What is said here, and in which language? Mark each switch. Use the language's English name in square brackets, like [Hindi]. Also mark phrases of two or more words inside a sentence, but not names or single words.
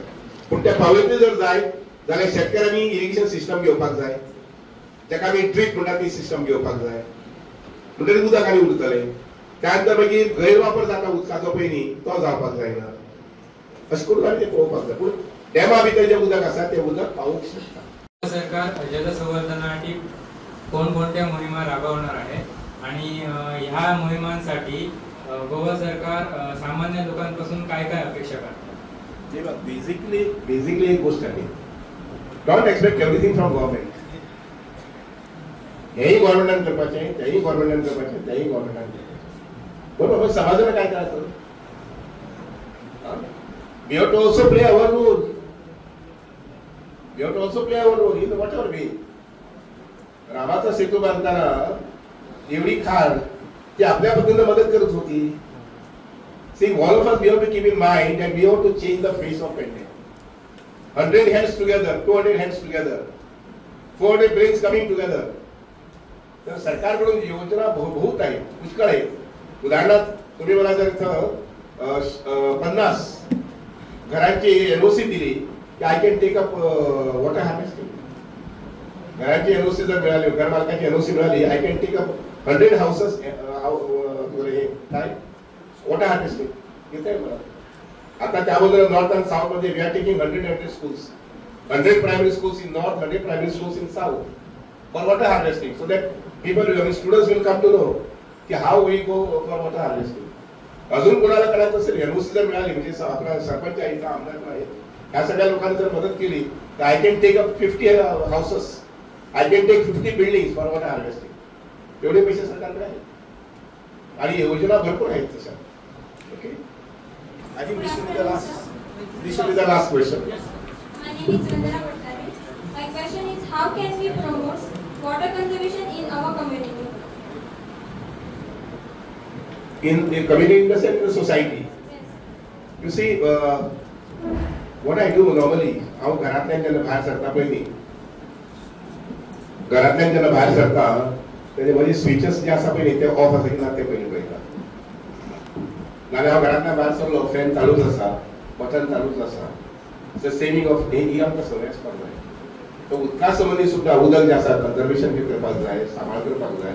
[Konkani] पूण ते पावयतले जर जाय जाल्यार शेतकऱ्यांनी [English] irrigation system [Konkani] घेवपाक जाय, ताका आमी ड्रीप म्हणटा ती सिस्टम घेवपाक जाय, म्हणटकीर उदक आनी उरतलें. त्या नंतर मागीर गैरवापर जाता उदकाचो पळय न्ही तो जावपाक जायना. अशें करून आमी तें पळोवपाक जाय. पूण डॅमा भितर जें उदक आसा तें उदक पावूंक शकता. [Marathi] सरकार जलसंवर्धनासाठी कोणकोणत्या मोहिमा राबवणार आहे आणि ह्या मोहिमांसाठी गोवा सरकार सामान्य लोकांपासून काय काय अपेक्षा करतात? बेसिकली एक गोष्ट आहे, [English] Don't expect everything from government. [Konkani] हेही गव्हर्नमेंटान करपाचें, तेही गव्हर्नमेंटान करपाचें, तेही गव्हर्नमेंटान करपाचें. [Marathi] बरोबर, मग समाजाला काय करायचं? [English] We have to also play our role. We have to also play our role in whatever way. [Marathi] रामाचा सेतू बांधताना एवढी खाण ती आपल्या पद्धतीने मदत करत होती. [English] See, all of us we have to keep in mind that we have to change the face of India. 100 hands together, 200 hands together, 400 brains coming together. [Marathi] तर सरकारकडून योजना बहुत आहे, पुष्कळ आहे. उदाहरणार्थ तुम्ही मला जर इथं 50 घरांची एनओसी दिली की [English] I can take up water harvesting. [Marathi] घरांची एनओसी जर मिळाली, घर मालकाची एनओसी मिळाली, [English] I can take up 100 houses [Marathi] काय [English] water harvesting [Marathi] येते मला. आता त्याबद्दल [English] North and South मध्ये we are taking 100 schools, 100 primary schools in North, 100 primary schools in South for water harvesting, so that people students will come to know की how we go for water harvesting. [Marathi] अजून कोणाला करायचं असेल एनओसी जर मिळाली, म्हणजे आपला सरपंच आहे का आमदार आहे, ह्या सगळ्या लोकांनी जर मदत केली तर [English] I can take up 50 houses, I can take 50 building for water harvesting. [Marathi] एवढे पैसे सरकारकडे आहेत आणि योजना भरपूर आहेत तशा. [English] ओके, I think this will be the last question. My name is Vandana Bhattacharya. My question is, how can we promote water conservation in our community? In the community, in the sense, in the society. Yes. You see, what I do normally, how [Konkani] घरातल्यान जेन्ना भायर सरता पळय न्ही, घरातल्यान जेन्ना भायर सरता तेजे माझे स्विचेस जे आसा पळय न्ही ते ऑफ आसा की ना ते पयलीं पळयता. नाल्यार हांव घरांतल्यान भायर सरलो, फॅन चालूच आसा, बटन चालूच आसा. [English] saving of [Konkani] ही आमकां संवय आसपाक जाय. तो उदका संबंधी सुद्धा उदक जे आसा कन्जर्वेशन करपाक जाय, सांबाळ करपाक जाय.